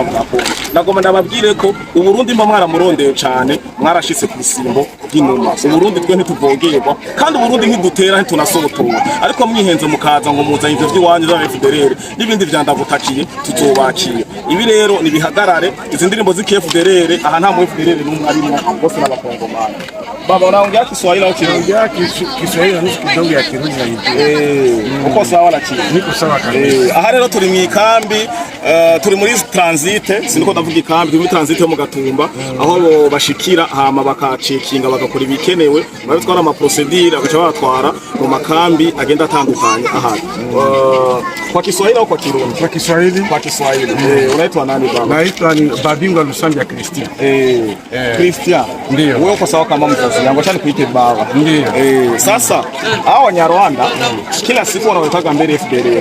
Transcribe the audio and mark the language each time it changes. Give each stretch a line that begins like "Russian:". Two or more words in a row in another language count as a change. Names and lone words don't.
Rundi: bwa Kongo nagoma ndababwire ko Uburundi mba mwaramurondeye cyane mwarashitse ku bisimbo by'inuma Uburundi twe ntituvogerwa kandi Uburundi ntidutera ntitunasobotora ariko mwihenze mukaza ngo muzanye ivyo by'iwanyu za FDLR n'ibindi vyandavutakiye tutobakira ibi rero nibihagarare izi ndirimbo z'FDLR aha nta mu FDLR n'umwe arimo bose n'abakongomani
Swahili: baba unaongea Kiswahili au kiongea Kiswahili nusu kidogo ya Kirundi na uko sawa la chini niko sawa kabisa
Rundi: aha rero turi mu ikambi turi muri transit siniko ndavuga ikambi turi muri transit yo mu Gatumba aho bashikira hama bakacekinga bagakora ibikenewe babitwara ama procedure agaca batwara mu makambi agenda atandukanye aha
Swahili: kwa Kiswahili au kwa Kirundi kwa Kiswahili unaitwa nani baba naitwa Babingwa Lusambia Christian Christian ndio wewe uko sawa kama mzazi yangu acha nikuite baba ndio sasa hao Wanyarwanda kila siku wanawetaka mbele FDLR